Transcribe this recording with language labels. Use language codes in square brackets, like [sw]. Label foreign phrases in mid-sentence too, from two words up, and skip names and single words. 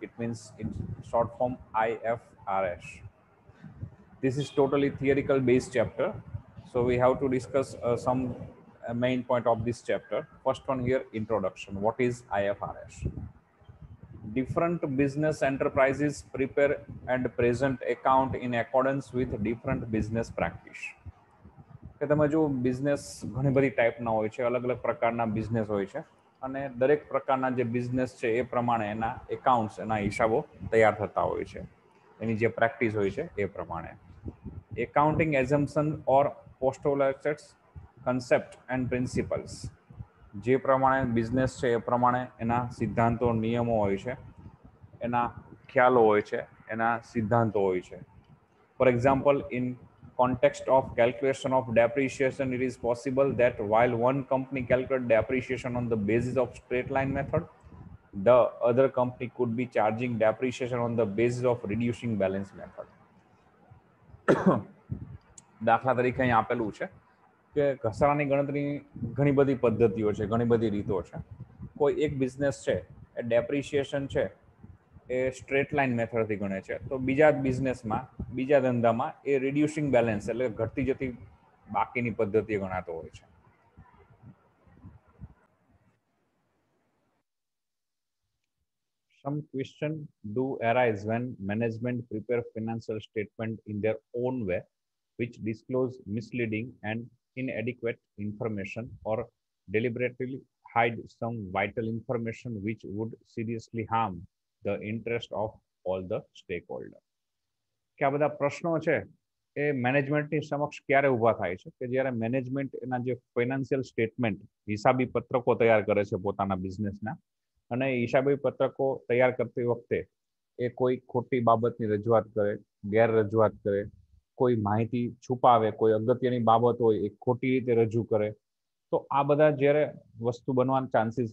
[en] It means in short form IFRS. This is totally theoretical based chapter. So we have to discuss some main point of this chapter. First one here, introduction. What is IFRS? Different business enterprises prepare and present account in accordance with different business practice. [gu] કે તમે જો બિઝનેસ ઘણી બધી ટાઈપના હોય છે, અલગ અલગ પ્રકારના બિઝનેસ હોય છે અને દરેક પ્રકારના જે બિઝનેસ છે એ પ્રમાણે એના એકાઉન્ટ્સ, એના હિસાબો તૈયાર થતા હોય છે, એની જે પ્રેક્ટિસ હોય છે એ પ્રમાણે. [en] accounting assumption or postulates concept and principles, [gu] જે પ્રમાણે બિઝનેસ છે એ પ્રમાણે એના સિદ્ધાંતો, નિયમો હોય છે, એના ખ્યાલો હોય છે, એના સિદ્ધાંતો હોય છે. [en] For example, in context of calculation of depreciation, it is possible that while one company calculates depreciation on the basis of straight line method, the other company could be charging depreciation on the basis of reducing balance method. [gu] દાખલા તરીકે અહીં આપેલું છે કે ઘસારાની ગણતરી ઘણી બધી પદ્ધતિઓ છે, ઘણી બધી રીતો છે. કોઈ એક બિઝનેસ છે એ ડેપ્રિશિએશન છે એ [en] straight line methodથી [gu] ગણે છે, તો બીજા બિઝનેસમાં, બીજા ધંધામાં એ [en] reducing balance [gu] એટલે ઘટતી જતી બાકીની પદ્ધતિ ગણાતો હોય છે. [en] Some question do arise when management prepare financial statement in their own way, which disclose misleading and inadequate information or deliberately hide some vital information which would seriously harm the interest of all the stakeholders. [gu] કે આ બધા પ્રશ્નો છે એ મેનેજમેન્ટની સમક્ષ ક્યારે ઊભા થાય છે કે જ્યારે મેનેજમેન્ટ એના જે [en] financial statement, [gu] હિસાબી પત્રકો તૈયાર કરે છે પોતાના બિઝનેસના, અને હિસાબી પત્રકો તૈયાર કરતી વખતે એ કોઈ ખોટી બાબતની રજૂઆત કરે, ગેર રજૂઆત કરે, કોઈ માહિતી છુપાવે, કોઈ અગત્યની બાબત હોય એ ખોટી રીતે રજૂ કરે, તો આ બધા જ્યારે વસ્તુ બનવાના ચાન્સીસ